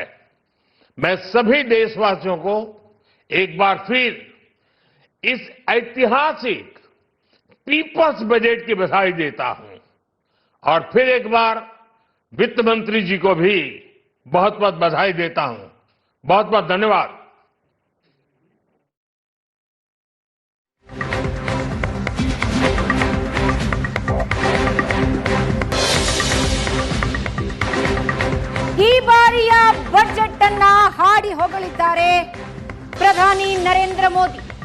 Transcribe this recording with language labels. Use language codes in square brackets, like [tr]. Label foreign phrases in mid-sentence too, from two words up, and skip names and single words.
[hi] मैं सभी देशवासियों को एक बार फिर इस ऐतिहासिक [en] people's budget [hi] की बधाई देता हूं, और फिर एक बार वित्त मंत्री जी को भी बहुत बहुत बधाई देता हूं। बहुत बहुत धन्यवाद। [kn] ಈ ಬಾರಿಯ ಬಜೆಟ್ ಅನ್ನ ಹಾಡಿ ಹೊಗಳಿದ್ದಾರೆ ಪ್ರಧಾನಿ ನರೇಂದ್ರ ಮೋದಿ.